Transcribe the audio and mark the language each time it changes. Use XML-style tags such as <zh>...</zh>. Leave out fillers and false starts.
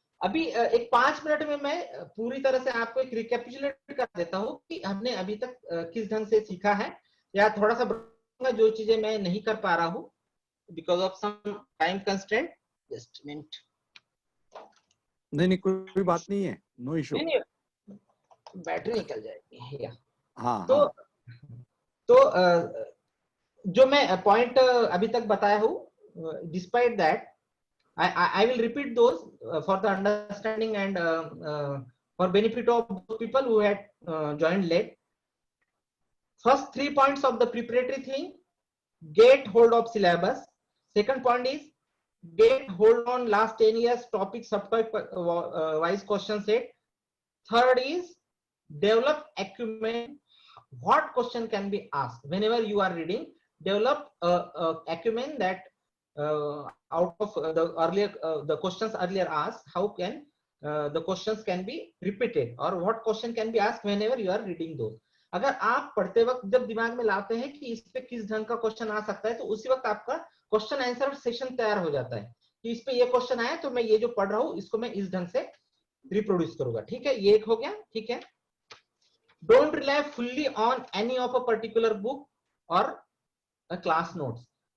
<hi>अभी एक 5 मिनट में मैं पूरी तरह से आपको एक रिकैपिचुलेट कर देता हूँ कि हमने अभी तक किस ढंग से सीखा है, या थोड़ा सा जो चीजें मैं नहीं कर पा रहा हूँ</hi> <en>Because of some time constraint. Just minute.</en> <hi>नहीं, कोई बात नहीं है,</hi> <en>No issue.</en> <hi>नहीं, बैटरी निकल जाएगी या। हाँ तो हाँ, जो मैं पॉइंट अभी तक बताया हूँ,</hi> <en>Despite that I will repeat those for the understanding and for benefit of those people who had joined late. First 3 points of the preparatory thing: get hold of syllabus. Second point is get hold on last 10 years topic subtopic wise question set. Third is develop acumen. What question can be asked whenever you are reading? Develop acumen that out of the earlier the questions earlier asked, how can the questions can be repeated, or what question can be asked whenever you are reading those.</en> <hi>अगर आप पढ़ते वक्त जब दिमाग में लाते हैं कि इस पे किस ढंग का क्वेश्चन आ सकता है, तो उसी वक्त आपका क्वेश्चन आंसर सेशन तैयार हो जाता है कि इस पे ये क्वेश्चन आया तो मैं ये जो पढ़ रहा हूँ इसको मैं इस ढंग से रिप्रोड्यूस करूंगा। ठीक है, ये एक हो गया। ठीक है,</hi> <en>Don't rely fully on any of a particular book और class notes.</en>